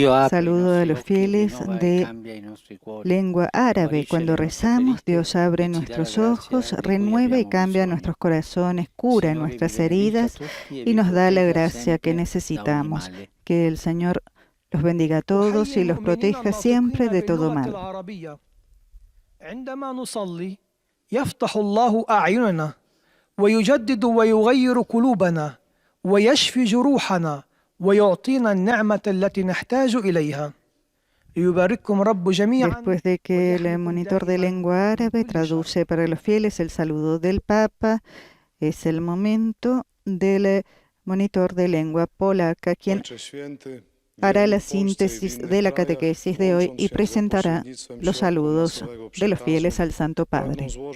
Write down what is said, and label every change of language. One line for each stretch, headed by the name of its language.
Spanish: Saludo a los fieles de lengua árabe. Cuando rezamos, Dios abre nuestros ojos, renueva y cambia nuestros corazones, cura nuestras heridas y nos da la gracia que necesitamos. Que el Señor los bendiga a todos y los proteja siempre de todo mal.
Arabic: عندما نصلي يفتح الله أعيننا ويجدد ويغير قلوبنا ويشفي جروحنا ويعطينا النعمة التي نحتاج إليها. يبارككم رب جميعا.
Spanish: Después de que el monitor de lengua árabe traduce para los fieles el saludo del Papa, es el momento del monitor de lengua polaca, quien hará la síntesis de la catequesis de hoy y presentará los saludos de los fieles al Santo Padre.